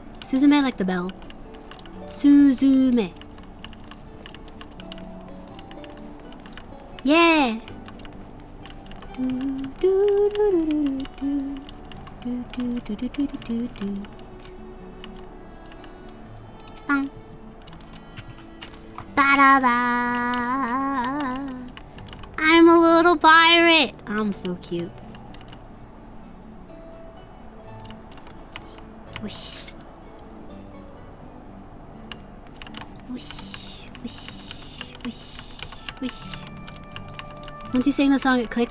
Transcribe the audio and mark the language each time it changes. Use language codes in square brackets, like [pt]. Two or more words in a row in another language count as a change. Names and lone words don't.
[en] Suzume like the bell. Suzume. Yeah. Do do do do do do do do do do do do. Song. Ba-da-ba. I'm a little pirate. I'm so cute. Whoosh. Whoosh. Whoosh. Whoosh. Whoosh. Once you sang the song, it clicked.